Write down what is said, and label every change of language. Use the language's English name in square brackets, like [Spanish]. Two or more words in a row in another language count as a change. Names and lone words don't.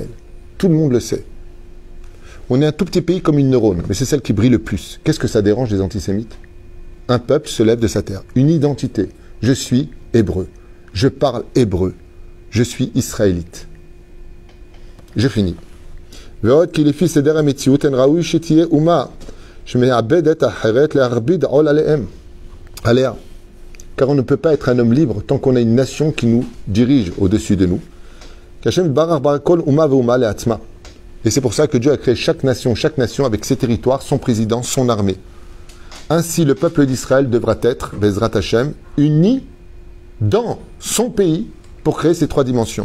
[French] Tout le monde le sait. On est un tout petit pays comme une neurone, mais c'est celle qui brille le plus. Qu'est-ce que ça dérange les antisémites? Un peuple se lève de sa terre. Une identité. Je suis hébreu. Je parle hébreu. Je suis israélite. Je finis. [Hebrew] ועוד כי לפי סדר המציאות אין ראוי שתהיה אומה שמאבדת אחרת להרביד עול עליה. [French] Car on ne peut pas être un homme libre tant qu'on a une nation qui nous dirige au-dessus de nous. Et c'est pour ça que Dieu a créé chaque nation avec ses territoires, son président, son armée. Ainsi, le peuple d'Israël devra être, Bezrat Hashem, uni dans son pays pour créer ces 3 dimensions.